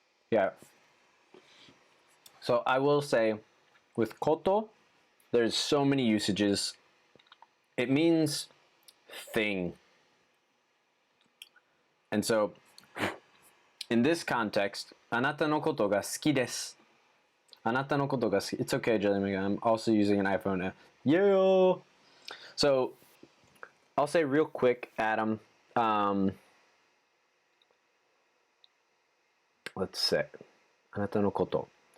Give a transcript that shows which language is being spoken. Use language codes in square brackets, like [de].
[en] Yeah. So I will say, with koto, there's so many usages. It means thing. And so, in this context, [ja] あなたのことが好きです。あなたのことが好き. [en] It's okay, Jelly. I'm also using an iPhone now. Yeah! So, I'll say real quick, Adam. Let's say, [ja] あなたのこと。